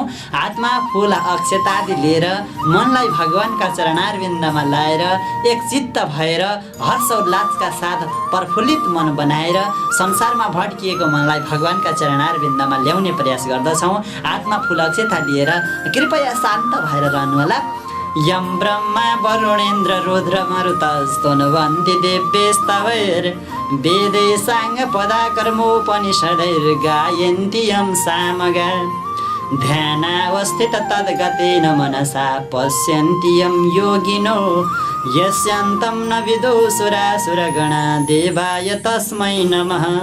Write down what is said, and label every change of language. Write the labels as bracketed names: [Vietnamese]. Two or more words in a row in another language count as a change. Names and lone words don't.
[Nepali] हातमा फुल अक्षतादि लिएर मनलाई भगवानका चरणारविन्दमा लाएर एक चित्त भएर हर्ष उल्लासका साथ प्रफुल्लित मन बनाएर संसारमा भट्किएको मनलाई भगवानका चरणारविन्दमा ल्याउने प्रयास गर्दछौँ। हातमा फुल अक्षता लिएर कृपया शान्त भएर रहनुहोला। [Sanskrit] यं ब्रह्मा वरुणेन्द्र रुद्र मरुतस्तुवन्ति देव्यस्तवैर् वेदै साङ्गपदाकर्मोपनिषदैर्गायन्ति यं सामगा ध्यानावस्थित तद्गतेन मनसा पश्यन्ति यं योगिनो यस्यान्तं न विदुः सुरासुरगणा देवाय तस्मै नमः।